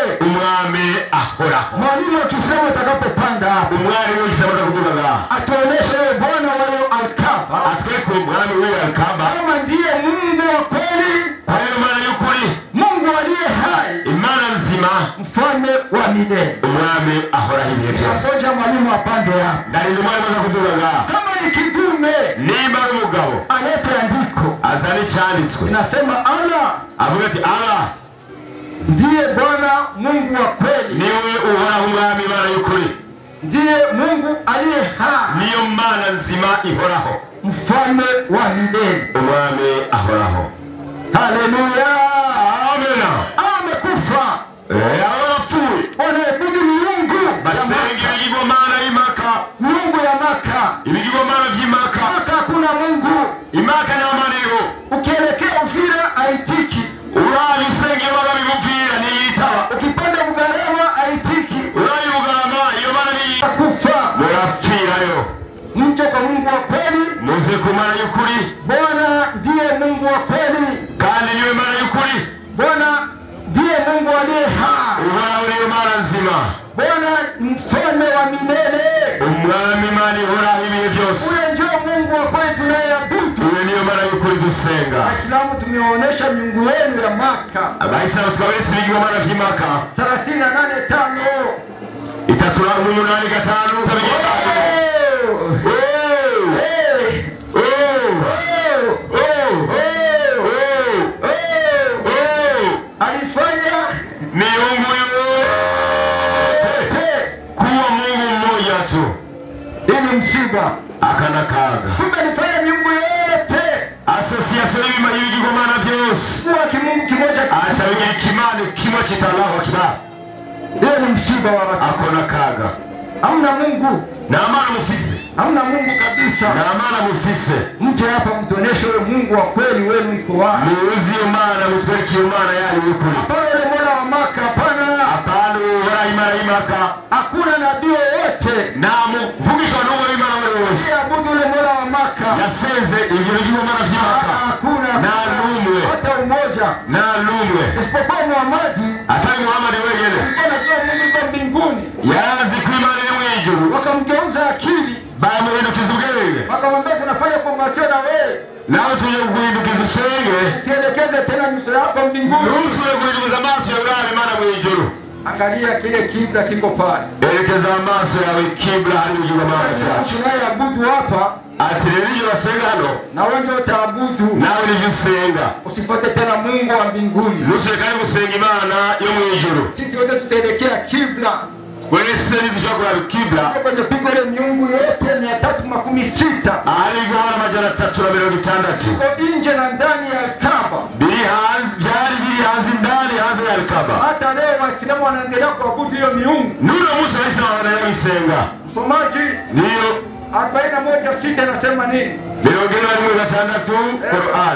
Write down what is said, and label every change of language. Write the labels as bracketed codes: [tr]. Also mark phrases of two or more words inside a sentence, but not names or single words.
[rn] Umwami ahoraho. [sw] Mwalimu akisema utakapopanda hapo. [rn] Umwami ukisema utakuduga. [sw] Atuoneshe wewe Bwana wa Al-Kaaba. [rn] Atweko umwami wa Al-Kaaba. [sw] Kama ndiye Mungu wa kweli. Kwa hiyo [rn] Imana yukuri. [sw] Mungu aliye hai. [rn] Imana nzima. [sw] Mfalme wa milele. [rn] Umwami ahoraho ibihe byose. [sw] Ngoja mwalimu apande hapo. [rn] Ndari umwami akakuduga. [sw] Kama ni kidume. [rn] Nimba umugabo. [sw] Alete andiko. [rn] Azali cyanditswe. [sw] Inasema Allah. [rn] Avuga ati Allah [sw] ndiye Bwana Mungu wa kweli. [rn] Niwe uhoraho umwami Imana yukuri. [sw] Ndiye Mungu aliye hai. [rn] Niyo Mana nzima ihoraho. [sw] Mfalme wa milele. [rn] Umwami ahoraho. Haleluya. Amen. [sw] Amekufa. [rn] Abapfuye [sw] Wanaabudu miungu. [rn] basenga ibigirwamana y'Imaka. [sw] Miungu ya Maka. [rn] Ibigirwamana by'Imaka. [sw] Maka hakuna Mungu. [rn] Imaka nta Mana iriho. [sw] Ukielekea Uvira haitiki. [rn] Uraye usengera bagabivuvira niyitaba. [sw] Ukipanda Bugarama haitiki. [rn] Uraye Bugarama iyo Mana niyitaba. [sw] Kufa. [rn] Murapfirayo. [sw] Mje kwa Mungu wa kweli. [rn] Muze ku Mana y'ukuri. [sw] Bwana ndiye Mungu wa kweli. [rn] Kandi niwe Mana y'ukuri. [sw] Bwana ndiye Mungu aliye hai. [rn] Uhoraho niyo Mana nzima. [sw] Bwana mfalme wa milele. [rn] Umwami Imana ihoraho ibihe byose. [sw] Ule ndio Mungu wa kweli tunayeabudu. [rn] Uwe niyo Mana y'ukuri dusenga. [sw] Waislamu tumeonyesha miungu yenu ya Maka. [rn] Abayisilamu twabetse ibigirwamana by'Imaka 38:5. 3:8-5. [sw] Alifanya miungu yote kuwa Mungu mmoja tu. ili msiba. [rn] Akana kaga. [sw] Kumbe alifanya miungu yote. [rn] Association y'ibigirwamana byose. [sw] Kuwa kimungu kimoja. [rn] Acha bigira ikimana kimwe kitalaho kiba. [sw] Hiyo ni msiba wa watu. [rn] Akona kaga. [sw] Hamna Mungu. [rn] Na Mana mufise. [sw] Hamna Mungu kabisa. [rn] Na Mana mufise. [sw] Mje hapa mtuoneshe ule Mungu wa kweli wenu iko wapi. [rn] Muuzi Imana mutwereke Imana yani y'ukuri. [sw] Hapana ule Mola wa Maka, hapana. [rn] Hapana wala Imana y'Imaka. [sw] Hakuna nabii wote. [rn] Namu vugishwa n'uwo Imana wose. [sw] Abudu ule Mola wa Maka. [rn] Yasenze ibigirwamana by'Imaka. [sw] Hakuna. [rn] Na numwe. [sw] Hata umoja. [rn] Na numwe. [sw] Isipokuwa Muhammad. [rn] Atari Muhammad wenyene. [sw] Anajua Mungu yuko mbinguni. [rn] Yazi ku Imana yo mwijuru. [sw] Wakamgeuza akili. [rn] Bamuhindukiza ubwenge. [sw] Wakamwambia tunafanya kongamano na wewe. [rn] Nawe tuje kuhindukiza usenge. [sw] Sielekeze tena nyuso yako mbinguni. [rn] Rusule kuhindukiza amaso yawe Imana mwijuru. [sw] Angalia kile kibla kiko pale. [rn] Elekeza amaso yawe kibla hari mugirwamana cyacu. [sw] Tunayeabudu hapa. [rn] Ati rero iyo basenga hano. [sw] Na wewe utaabudu. [rn] Nawe nivyo usenga. [sw] Usifuate tena Mungu wa mbinguni. [rn] Rusule kandi gusenga Imana yo mwijuru. [sw] Sisi wote tutaelekea kibla. [rn] Wese nivyo kibla. [sw] Kwenye pigo ile miungu yote 316. [rn] Ari gora majana 360. [sw] Kwa nje na ndani ya Kaaba. [rn] Biri hanzi ndani hanzi ya Kaaba. [sw] Hata leo Waislamu wanaendelea kuabudu hiyo miungu. [rn] Nuno Musa Isa wanayoisenga. [sw] Msomaji Ndio 41:6 nasema nini? [rn] Birogera ni 6 Qur'an.